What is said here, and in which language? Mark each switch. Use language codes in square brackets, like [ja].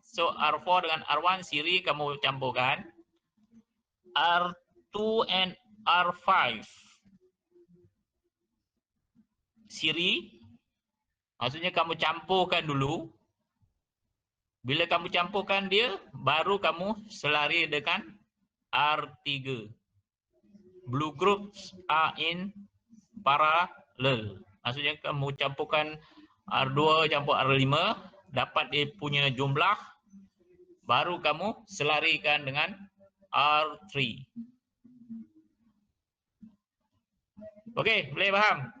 [ms] So R4 dengan R1 siri kamu campurkan. R2 and R5 siri. Maksudnya kamu campurkan dulu. Bila kamu campurkan dia, baru kamu selari dengan R3. [en] Blue groups are in parallel. [ms] Maksudnya kamu campurkan R2 campur R5, dapat dia punya jumlah, baru kamu selarikan dengan R3. Okey, boleh faham?